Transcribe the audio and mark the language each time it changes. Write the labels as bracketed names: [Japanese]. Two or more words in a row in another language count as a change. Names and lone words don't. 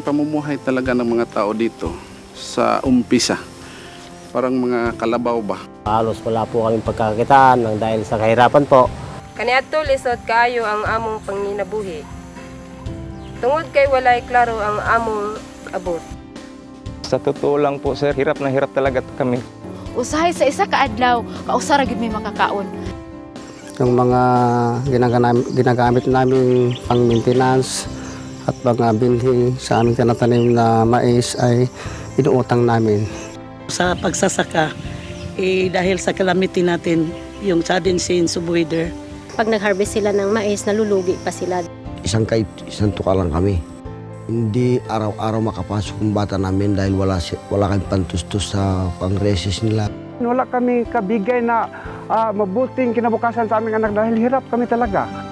[Filipino] pamumuhay talaga ng mga tao dito sa umpisa. Parang mga kalabaw ba? Halos wala po kaming pagkakakitaan ng dahil sa kahirapan po. [Cebuano] Kaniadto lisod kaayo ang among panginabuhi. Tungod kay walay klaro ang among abot. [Filipino] Sa totoo lang po sir, hirap na hirap talaga kami. [Cebuano] Usahay sa isa ka adlaw, kausara gid may makakaon. [Filipino] Yung mga ginagamit namin pang maintenance at mga bilhin sa aming tinatanim na mais ay inuutang namin. Sa pagsasaka, dahil sa calamity natin, yung [English] sudden change of weather. [Filipino] Pag nag-harvest sila ng mais, nalulugi pa sila. Isang tuka lang kami. Hindi araw-araw makapasok ang bata namin dahil wala kami pantustos sa pang-recess nila. Wala kami kabigay na mabuting kinabukasan sa aming anak dahil hirap kami talaga.